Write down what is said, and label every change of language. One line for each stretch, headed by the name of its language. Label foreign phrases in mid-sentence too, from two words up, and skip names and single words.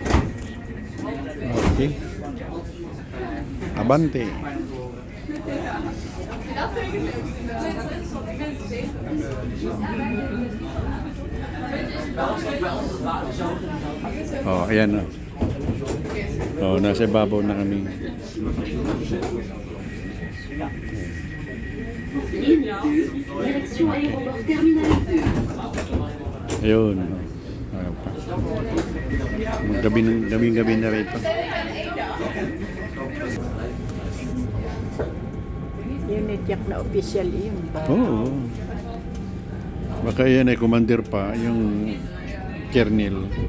Filipino: Okay. Abante. Oh, ayan na. Oh, nasa ibabaw na kami.
French: Ligne 2, direction aéroport terminal 2.
Filipino: Ayun. Ano pa. Gabing-gabi na rito. Yun itiyak na official yun ba? Oo. Baka yan ay commander pa, yung Kernel.